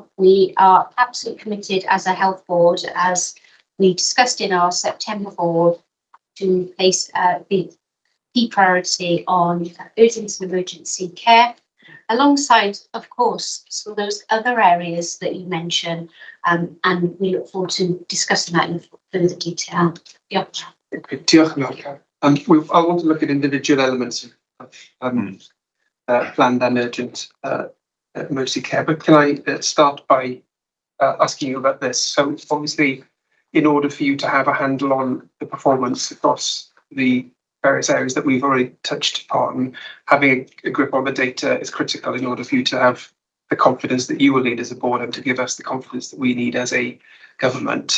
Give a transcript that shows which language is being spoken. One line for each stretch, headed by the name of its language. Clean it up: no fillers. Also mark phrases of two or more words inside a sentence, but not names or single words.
English: We are absolutely committed as a health board, as we discussed in our September board, to place the key priority on urgent and emergency care, alongside, of course, some of those other areas that you mentioned, and we look forward to discussing that in further detail. Yeah.
Welsh: Diolch yn fawr.
English: I want to look at individual elements of planned and urgent emergency care, but can I start by asking you about this? So obviously, in order for you to have a handle on the performance across the various areas that we've already touched upon, having a grip on the data is critical in order for you to have the confidence that you will need as a board and to give us the confidence that we need as a government.